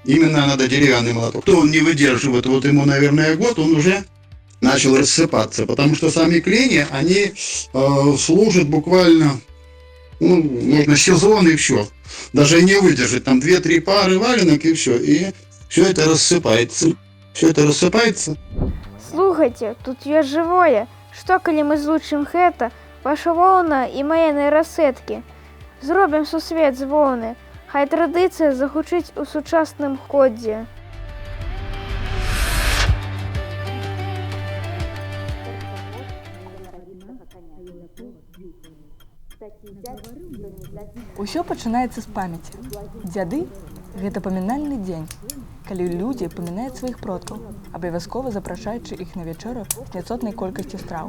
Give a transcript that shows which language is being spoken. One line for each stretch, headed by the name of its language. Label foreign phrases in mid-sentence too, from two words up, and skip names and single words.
Russian: Именно надо деревянный молоток. То он не выдерживает, вот ему, наверное, год, он уже начал рассыпаться, потому что сами клини, они служат буквально, можно сезон и все. Даже не выдержит, там 2-3 пары валенок и все это рассыпается.
Belarusian: Слухайте, тут ёсць жывое. Што, калі мы злучым гэта, ваша воўна і мае нейрасеткі? Зробім сусвет з вовни.
Ukrainian: Хай традиція загучить у сучасному ході.
Belarusian: Усё пачынаецца з памяці. Дзяды – гэта памінальны дзень, калі людзі памінаюць сваіх продкаў, абавязкова запрашаючы іх на вячэру з няцотнай колькасцю страў.